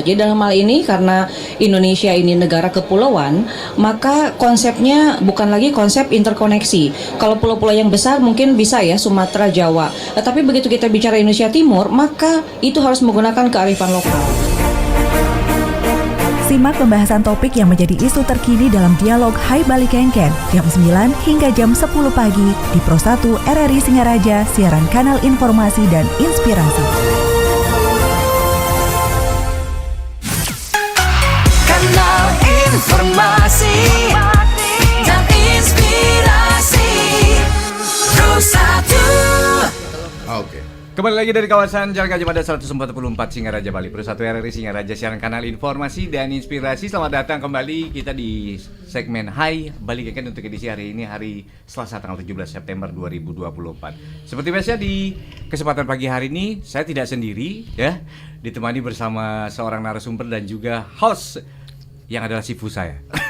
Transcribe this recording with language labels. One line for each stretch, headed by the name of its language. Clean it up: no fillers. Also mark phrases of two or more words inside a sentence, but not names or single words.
Indonesian: Jadi dalam hal ini karena Indonesia ini negara kepulauan, maka konsepnya bukan lagi konsep interkoneksi. Kalau pulau-pulau yang besar mungkin bisa ya Sumatera, Jawa. Tetapi begitu kita bicara Indonesia Timur, maka itu harus menggunakan kearifan lokal. Simak pembahasan topik yang menjadi isu terkini dalam dialog Hai Bali Kengken jam 9 hingga jam 10 pagi di Pro 1 RRI Singaraja, siaran kanal informasi dan inspirasi. Kanal informasi dan inspirasi Pro 1. Oke. Kembali lagi dari kawasan Jalan Gajah Mada 144 Singaraja Bali. Pro 1 RRI Singaraja, siaran kanal informasi dan inspirasi. Selamat datang kembali kita di segmen Hai Bali Kengken untuk edisi hari ini, hari Selasa tanggal 17 September 2024. Seperti biasa di kesempatan pagi hari ini saya tidak sendiri ya, ditemani bersama seorang narasumber dan juga host yang adalah sifu saya.